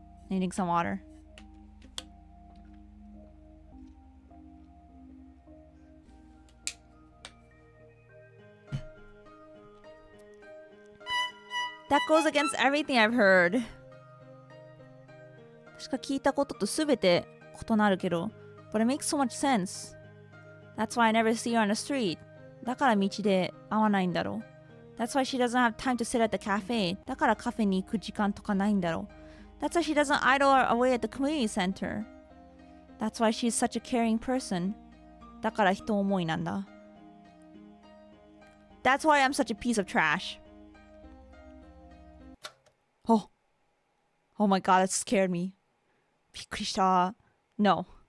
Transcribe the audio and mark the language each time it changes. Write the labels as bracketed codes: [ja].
[en] Needing some water. That goes against everything I've heard. [ja] 確か聞いたこととすべて異なるけど、 [en] but it makes so much sense. That's why I never see her on the street. [ja] だから道で会わないんだろう。 [en] That's why she doesn't have time to sit at the cafe. [ja] だからカフェに行く時間とかないんだろう。 [en] That's why she doesn't idle away at the community center. That's why she's such a caring person. [ja] だから人思いなんだ。 [en] That's why I'm such a piece of trash. Oh. Oh my god, that scared me. [ja] びっくりした。 [en] No.